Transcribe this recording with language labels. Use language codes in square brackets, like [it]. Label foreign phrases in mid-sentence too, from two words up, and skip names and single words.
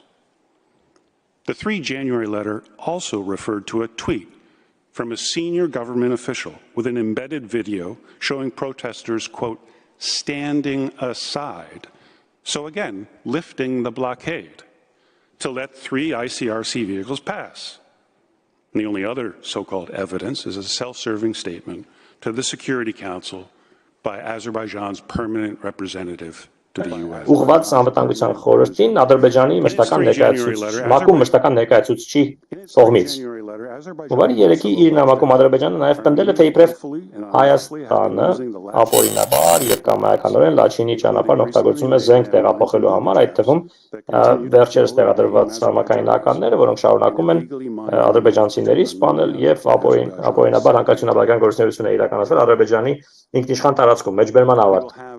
[en] The 3 January letter also referred to a tweet from a senior government official with an embedded video showing protesters, quote, "standing aside," so again, lifting the blockade to let 3 ICRC vehicles pass. And the only other so-called evidence is a self-serving statement to the Security Council by Azerbaijan's permanent representative to the UN. [hy] Ուղղված անվտանգության խորհրդին Ադրբեջանի մշտական ներկայացուցիչ, մակում մշտական ներկայացուցչի կողմից. Հունվարի 3-ի իր նամակում Ադրբեջանը նաև պնդել է, թե իբրև Հայաստանը ապօրինաբար եւ կամայականորեն Լաչինի ճանապարհն օգտագործում է զենք տեղափոխելու համար, այդ թվում վերջերս տեղադրված համակային ականները, որոնք շարունակում են ադրբեջանցիների սպանել եւ ապօրինաբար հանկարծությունաբարական գործունեություն իրականացնել Ադրբեջանի ինքնիշխան տարածքում, մեջբերման ավարտ.